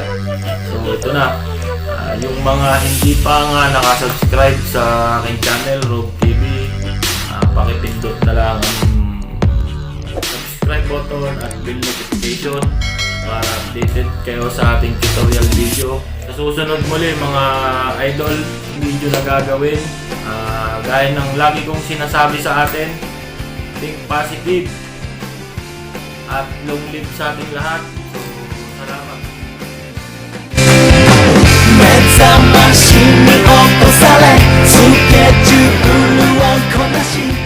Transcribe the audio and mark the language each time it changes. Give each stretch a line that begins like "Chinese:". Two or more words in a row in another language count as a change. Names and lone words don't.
Filipino: So ito na, yung mga hindi pa nga nakasubscribe sa aking channel, Rob TV, pakipindot na lang ang
English: subscribe button
Filipino: at
English: bell notification
Filipino: para updated kayo sa ating
English: tutorial video.
Filipino: Sa susunod muli mga idol, video na gagawin. Gaya ng lagi kong sinasabi sa atin,
English: think positive
Filipino: at
English: long live
Filipino: sa ating lahat. So, salamat.
Japanese: 目覚ましに起こされスケジュールをこなし